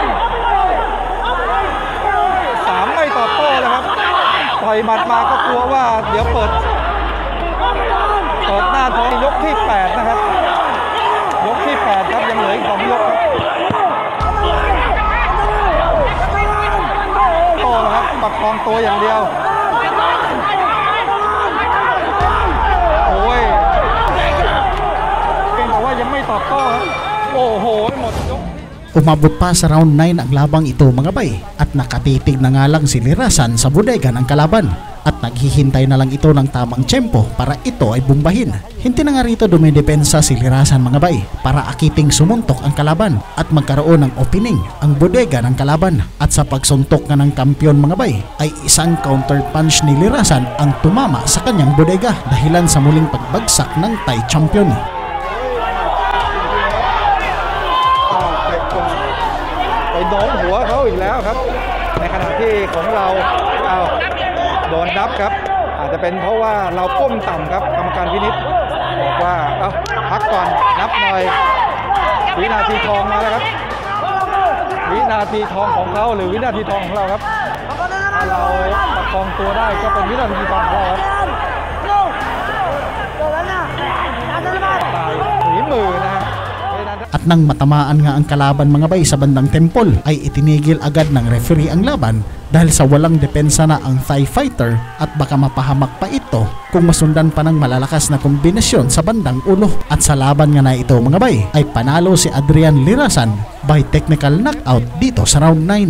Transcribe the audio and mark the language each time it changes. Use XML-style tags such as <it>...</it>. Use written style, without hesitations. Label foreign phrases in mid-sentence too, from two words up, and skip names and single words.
<th>ไม่ตอบโต้เลยครับต่อยหมัดมาก็กลัวว่าเดี๋ยวเปิดหน้าท้องยกที่8นะครับยกที่8ครับยังเหลืออีก2 ยกครับโต้นะครับประคองตัวอย่างเดียวโอ้ยเป็นแต่ว่ายังไม่ตอบโต้ครับโอ้โหหมดยก</th> <tl>Umabot pa sa round 9 ang labang ito mga bay at nakatitig na nga lang si Lirasan sa bodega ng kalaban at naghihintay na lang ito ng tamang tiyempo para ito ay bumbahin. Hindi na nga rito dumidepensa si Lirasan mga bay para akiting sumuntok ang kalaban at magkaroon ng opening ang bodega ng kalaban. At sa pagsuntok nga ng kampiyon mga bay ay isang</tl> <en>counter punch</en> <tl>ni Lirasan ang tumama sa kanyang bodega dahilan sa muling pagbagsak ng</tl> <en>Thai champion.</en> <th>โดนหัวเขาอีกแล้วครับในขณะที่ของเราโดนนับครับอาจจะ เป็นเพราะว่าเราก้มต่ำครับกรรมการพินิจบอกว่าพักก่อนนับหน่อยวินาทีทองมาแล้วครับวินาทีทองของเขาหรือวินาทีทองของเราครับถ้าเราประคองตัวได้ก็เป็นวินาทีทองของเราครับตายฝีมือนะฮะ</th> <tl>At nang matamaan nga ang kalaban mga bay sa bandang temple ay itinigil agad ng referee ang laban dahil sa walang depensa na ang</tl> <en>Thai fighter</en> <tl>at baka mapahamak pa ito kung masundan pa ng malalakas na kombinasyon sa bandang ulo. At sa laban nga na ito mga bay ay panalo si Adrian Lirasan</tl> <en>by technical knockout</en> <tl>dito sa round 9.</tl>